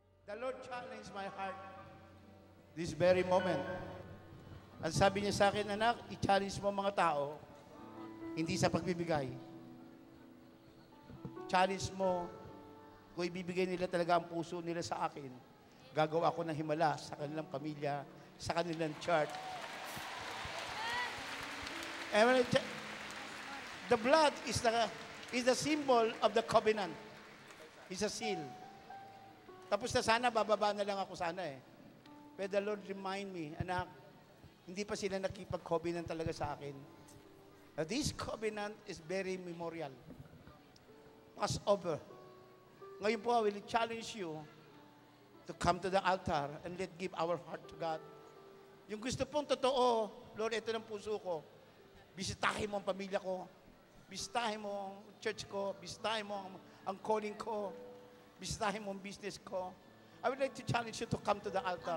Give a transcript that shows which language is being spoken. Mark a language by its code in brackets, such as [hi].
[en] The Lord challenged my heart this very moment. [tl] Ang sabi niya sa akin, anak, i-challenge mo mga tao, hindi sa pagbibigay. Challenge mo, kung ibibigay nila talaga ang puso nila sa akin, gagawa ko ng himala sa kanilang pamilya, sa kanilang church. [en] And the blood is the symbol of the covenant. It's a seal. [tl] Tapos na sana, bababa na lang ako sana eh. [en] But the Lord remind me, [tl] anak, hindi pa sila nakipag-covenant talaga sa akin. [en] This covenant is very memorial. Passover. [tl] Ngayon po, [en] I will challenge you to come to the altar and let's give our heart to God. [tl] Yung gusto pong totoo, Lord, ito ng puso ko. Bisitahin mo ang pamilya ko. Bisitahin mo ang church ko. Bisitahin mo ang calling ko. Bisitahin mo ang business ko. [en] I would like to challenge you to come to the altar.